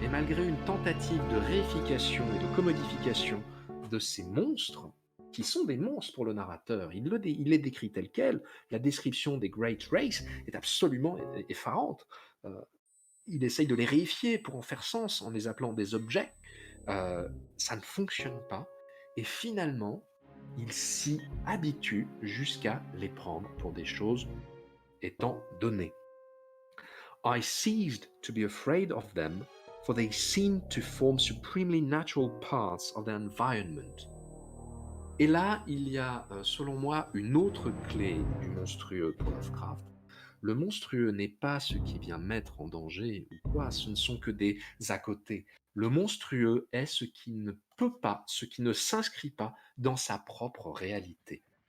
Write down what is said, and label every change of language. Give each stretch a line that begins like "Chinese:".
French: Et malgré une tentative de réification et de commodification de ces monstres, qui sont des monstres pour le narrateur, il les décrit tels quels, la description des Great Race est absolument effarante. Il essaye de les réifier pour en faire sens en les appelant des objets. Ça ne fonctionne pas. Et finalement, il s'y habitue jusqu'à les prendre pour des choses étant données.
English: I ceased to be afraid of them, for they seemed to form supremely natural parts of their environment.
French: Et là, il y a, selon moi, une autre clé du monstrueux pour Lovecraft. Le monstrueux n'est pas ce qui vient mettre en danger ou quoi, ce ne sont que des à côté. Le monstrueux est ce qui ne peut pas, ce qui ne s'inscrit pas dans sa propre réalité.